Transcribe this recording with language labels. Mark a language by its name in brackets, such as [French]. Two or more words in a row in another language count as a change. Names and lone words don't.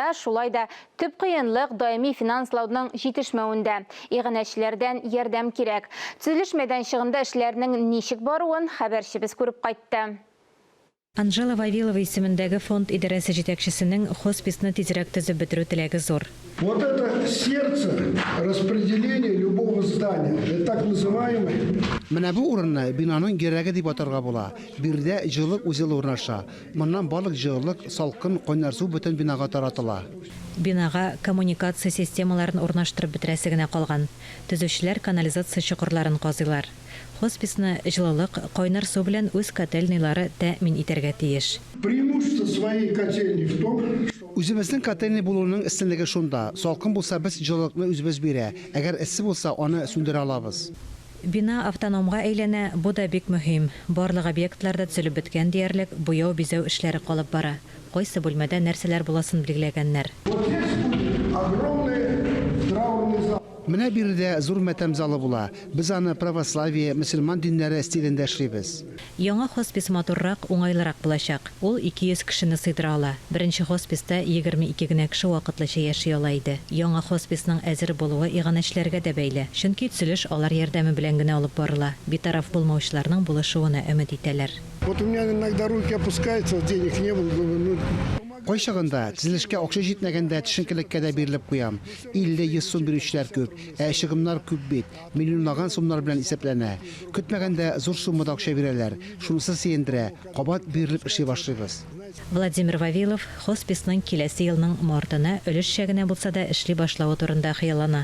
[Tatar] Шулай да төп кыенлык даими финанслаудың җитешмәвендә. Игъанәчеләрдән ярдәм кирәк. Төзелеш мәйданчыгында эшләрнең ничек баруын хәбәрчебез күреп кайтты. Анжела Вавилова исемендәге фонд идарәсе җитәкчесенең хосписны тизрәк төзеп бетерү теләге зур. [Russian] Вот это сердце распределения любого здания, это так называемый. [Tatar] Менә бу урынны бинаның герәге дип атарга була. Бирдә җылылык үзел урнаша. Моннан барлык җылылык, салкын, кайнар су бөтен бинага таратыла. Бинага коммуникация системаларын урнаштырып бетерәсе генә калган. Төзүчеләр канализация чокырларын казыйлар. Хосписны җылылык, кайнар су белән үз котельнийлары тәэмин итәргә тиеш. [Russian] Преимущество своей котельни в том, что [Tatar] Үзебезнең котельни булуның өстенлеге шунда. Салкын булса без җылылыкны үзебез бирә. Әгәр эссе булса аны сүндерә алабыз. Бина автономга әйләнә, бу да бик мөһим. Барлык объектларда төзелеп беткән диярлек буяу бизәү эшләре калып бара. Кайсы бүлмәдә нәрсәләр буласын билгеләгәннәр. [Russian] вот здесь будет огромный траурный зал. [Tatar] Менә бирдә зур матәм залы була. Без аны православие, мөселман диннәре стилендә эшлибез. Яңа хоспис матуррак, уңайлырак булачак. Ул 200 кешене сыйдыра ала. Беренче хосписта 22 генә кеше вакытлыча яши ала иде. Яңа хосписның әзер булуы игъанәчеләргә дә бәйле. Чөнки төзелеш алар ярдәме белән генә алып барыла. Битараф булмаучыларның булышуына өмет итәләр. [Russian] Вот у меня иногда руки опускаются, денег не было, думаю, [Tatar] Кайчагында төзелешкә акча җитмәгәндә төшенкелеккә дә бирелеп куям. 50-100 сум бирүчеләр күп, чыгымнар күп бит. Миллионлаган сумнар белән исәпләнә. Көтмәгәндә зур суммада акча бирәләр. Шунысы сөендерә. Кабат бирелеп эшли башлыйбыз. Владимир Вавилов хосписның киләсе елның мартына өлешчә генә булса да эшли башлавы турында хыяллана.